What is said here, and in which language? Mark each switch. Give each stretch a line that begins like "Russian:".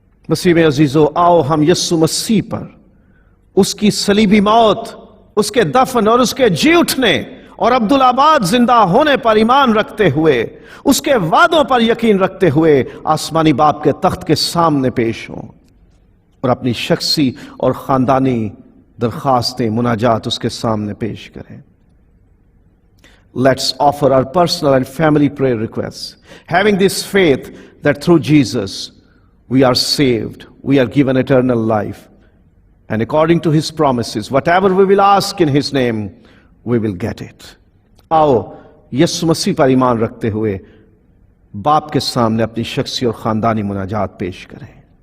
Hindi: मसीह में अजीजों, आओ हम यीशु मसीह पर, उसकी सलीबी मौत, उसके दफन और उसके जी उठने और अब्दुल-आबाद जिंदा होने पर ईमान रखते हुए, उसके वादों पर यकीन रखते हुए आसमानी बाप के तख्त के सामने पेश हों और अपनी शख्सी और खानदानी दरखास्तें, मुनाजात उसके सामने पेश करें।
English: Let's offer our personal and family prayer requests, having this faith that through Jesus we are saved, we are given eternal life, and according to his promises, whatever we will ask in his name, we will get it.
Hindi: आओ यीशु मसीह पर ईमान रखते हुए बाप के सामने अपनी शख्सी और खानदानी मुनाजात पेश करें।